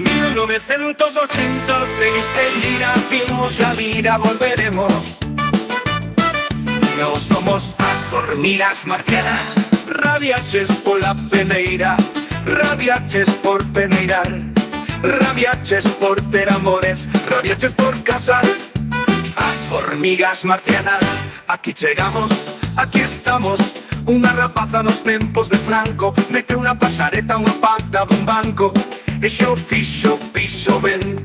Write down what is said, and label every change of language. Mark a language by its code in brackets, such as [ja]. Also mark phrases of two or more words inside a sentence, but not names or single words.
[es] 1986 en Lira vimos la vida, volveremos. No somos las hormigas marcianas, [gl] rabiaches por la peneira, rabiaches por peneirar, rabiaches por ter amores, rabiaches por casar. As hormigas marcianas, aquí chegamos, aquí estamos. Unha rapaza nos tempos de Franco mete unha pasareta, unha pata dun banco e xo fixo piso ben.